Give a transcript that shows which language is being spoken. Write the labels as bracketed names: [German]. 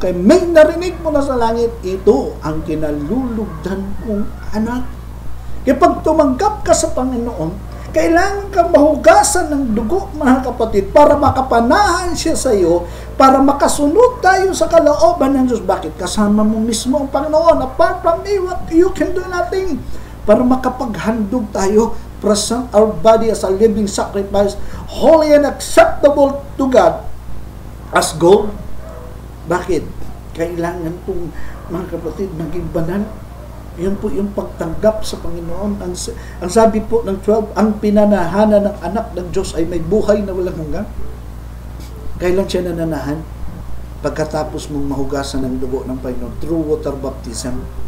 [Filipino] Kaya may narinig mo na sa langit, ito ang kinalulugdan kong anak. Kaya pag tumanggap ka sa Panginoon, kailangan kang mahugasan ng dugo, mga kapatid, para makapanahan siya sa iyo, para makasunod tayo sa kalooban ng Diyos. Bakit? Kasama mo mismo ang Panginoon. [English] Apart from me, you can do nothing. [Filipino] Para makapaghandog tayo, [English] present our body as a living sacrifice, holy and acceptable to God, as gold. [Filipino] Bakit? Kailangan pong, mga kapatid, maging banal. Yan po yung pagtanggap sa Panginoon. Ang sabi po ng 12, ang pinanahanan ng anak ng Diyos ay may buhay na walang hanggan. Kailan siya nananahan? Pagkatapos mong mahugasan ng dugo ng Panginoon [English] through water baptism.